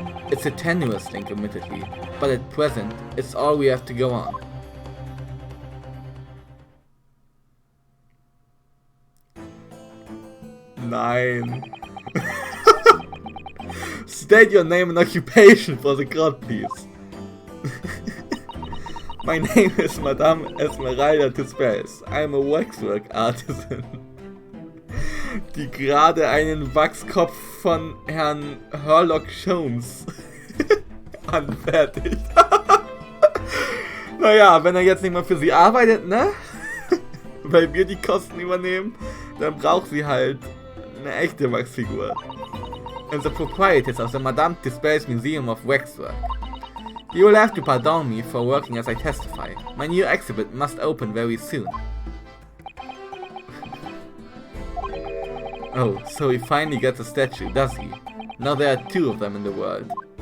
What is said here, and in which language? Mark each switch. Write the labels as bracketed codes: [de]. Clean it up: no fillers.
[en] It's a tenuous link, admittedly, but at present, it's all we have to go on. [de] Nein. [en] State your name and occupation for the court, please. My name is Madame Esmeralda Tuspels. I'm a waxwork artisan, [de] die gerade einen Wachskopf von Herrn Herlock Sholmes anfertigt. Naja, wenn er jetzt nicht mal für sie arbeitet, ne? Weil wir die Kosten übernehmen, dann braucht sie halt eine echte Waxfigur. [en] and the proprietors of the Madame Tussauds Museum of Waxwork. You will have to pardon me for working as I testify. My new exhibit must open very soon. Oh, so he finally gets a statue, does he? Now there are 2 of them in the world.